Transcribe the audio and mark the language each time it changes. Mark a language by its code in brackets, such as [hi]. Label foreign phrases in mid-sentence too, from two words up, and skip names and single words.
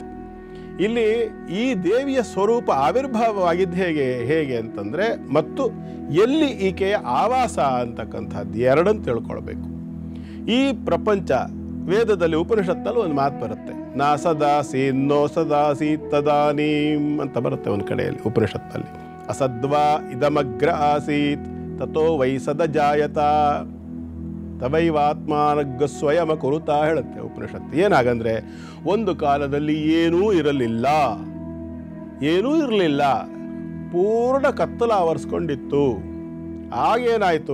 [kn] ಇಲ್ಲಿ ಈ ದೇವಿಯ ಸ್ವರೂಪ ಆವಿರ್ಭಾವವಾಗಿದ್ದು ಹೇಗೆ ಅಂತಂದರೆ, ಮತ್ತು ಎಲ್ಲಿ ಈಕೆಯ ಆವಾಸ ಅಂತಕ್ಕಂಥದ್ದು ಎರಡನ್ನು ತಿಳ್ಕೊಳ್ಬೇಕು. ಈ ಪ್ರಪಂಚ, ವೇದದಲ್ಲಿ ಉಪನಿಷತ್ತಲ್ಲಿ ಒಂದು ಮಾತು ಬರುತ್ತೆ, [sa] ನಾ ಸದಾಸಿ ನೋ ಸದಾಸಿ ತದಾನೀಂ [kn] ಅಂತ ಬರುತ್ತೆ ಒಂದು ಕಡೆಯಲ್ಲಿ ಉಪನಿಷತ್ತಲ್ಲಿ. [sa] ಅಸದ್ವಾ ಇದಮಗ್ರ ಆಸೀತ್ ತಥೋ ವೈ ಸದಜಾಯತ ತವೈವಾತ್ಮಾನಗ್ಗ ಸ್ವಯಂ ಕುರುತಾ [kn] ಹೇಳುತ್ತೆ ಉಪನಿಷತ್ತು. ಏನಾಗಂದ್ರೆ, ಒಂದು ಕಾಲದಲ್ಲಿ ಏನೂ ಇರಲಿಲ್ಲ, ಪೂರ್ಣ ಕತ್ತಲ ಆವರಿಸ್ಕೊಂಡಿತ್ತು. ಆಗೇನಾಯಿತು?